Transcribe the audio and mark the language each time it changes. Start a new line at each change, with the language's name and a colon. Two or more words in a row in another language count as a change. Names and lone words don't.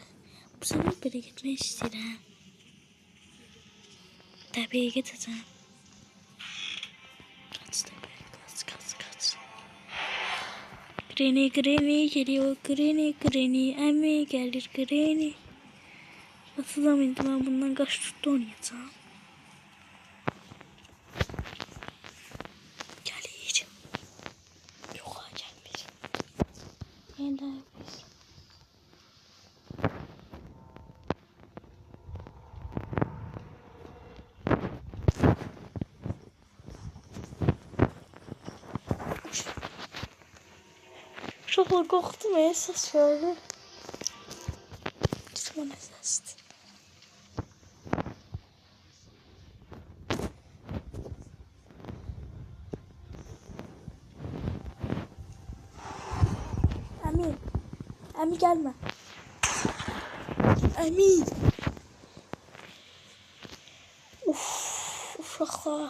Azerbaijani: Bu səfər belə getmək istəyirəm. Təbəyə gedəcəm. Kaç.
Turkish: Granny geliyor.
Azerbaijani: Granny. Əmi gəlir Granny. Atılam indi
Turkish: ben bundan kaç tuttu oynayacağım.
Azerbaijani: Gelir. Yok gelmir. Yeniden bir.
Turkish: Çok korktum esas şöyle. Düşman esastı.
Azerbaijani: Əmi gəlmə. Əmi. Uşaqlar.